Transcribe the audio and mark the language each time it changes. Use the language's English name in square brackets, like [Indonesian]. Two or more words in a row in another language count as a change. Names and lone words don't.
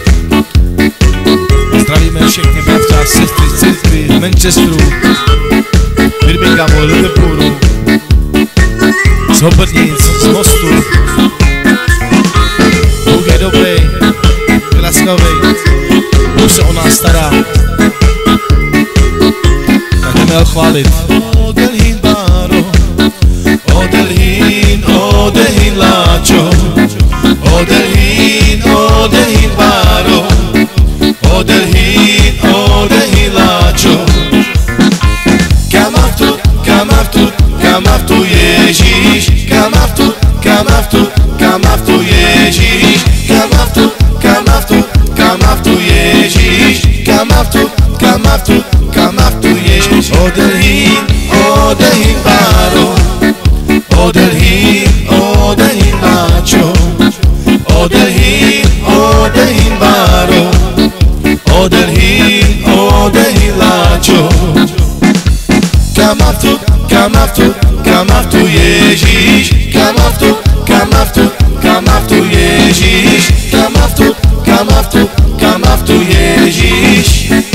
[Czech] Zdravíme všechny bratři a sestry z církvi, z Manchesteru, Birminghamu, Liverpoolu, z Hobrnic, z Mostu. Bůh je dobrý, je laskavý, Bůh se o nás stará. Tak jdeme ho chválit. [Romany] Odelhin baro, odelhin láčo, odelhin baro, odelhin láčo. Kam avtu Ježíš, kam avtu Ježíš, kam avtu Ježíš, kam avtu Ježíš. Odelhin baro, odelhin láčo, odelhin baro, odelhin láčo. Kam avtu Ježíš, kam avtu Ježíš, kam avtu Ježíš.